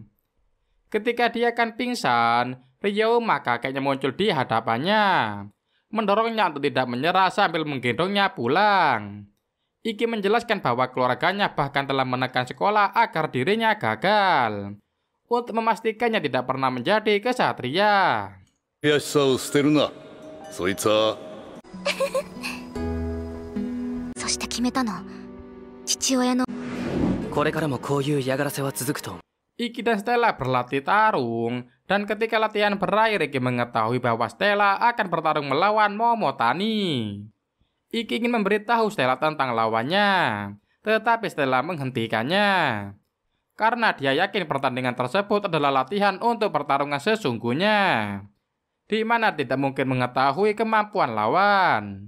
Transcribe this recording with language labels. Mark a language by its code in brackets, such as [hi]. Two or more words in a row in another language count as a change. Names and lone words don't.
[id] Ketika dia akan pingsan, Ryoma kakeknya muncul di hadapannya, mendorongnya untuk tidak menyerah sambil menggendongnya pulang. Iki menjelaskan bahwa keluarganya bahkan telah menekan sekolah agar dirinya gagal, untuk memastikannya tidak pernah menjadi kesatria. [ja] 悔しさを捨てるな。そいつはそして決めたの。父親の。これからもこういう嫌がらせは続くと。 [id] Iki dan Stella berlatih tarung, dan ketika latihan berakhir Iki mengetahui bahwa Stella akan bertarung melawan Momotani. Iki ingin memberitahu Stella tentang lawannya, tetapi Stella menghentikannya karena dia yakin pertandingan tersebut adalah latihan untuk pertarungan sesungguhnya, di mana tidak mungkin mengetahui kemampuan lawan.